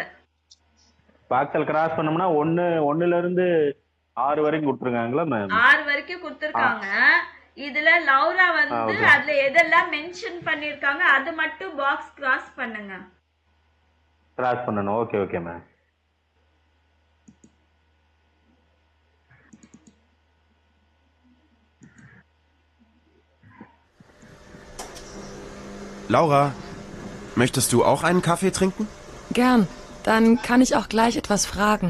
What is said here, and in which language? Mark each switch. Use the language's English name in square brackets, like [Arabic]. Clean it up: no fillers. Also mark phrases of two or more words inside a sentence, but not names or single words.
[Tamil] கிராஸ் பண்ணோம்னா 1ல இருந்து 6 வரைக்கும் கொடுத்துருக்காங்களா மேம்? 6 வரைக்கும் கொடுத்துருக்காங்க. இதுல லௌரா வந்து அதுல எதெல்லாம் மென்ஷன் பண்ணிருக்காங்க அது மட்டும் பாக்ஸ் கிராஸ் பண்ணுங்க. கிராஸ் பண்ணனும். ஓகே ஓகே மேம். [German] Laura, möchtest du auch einen Kaffee trinken? Gern. Dann kann ich auch gleich etwas fragen.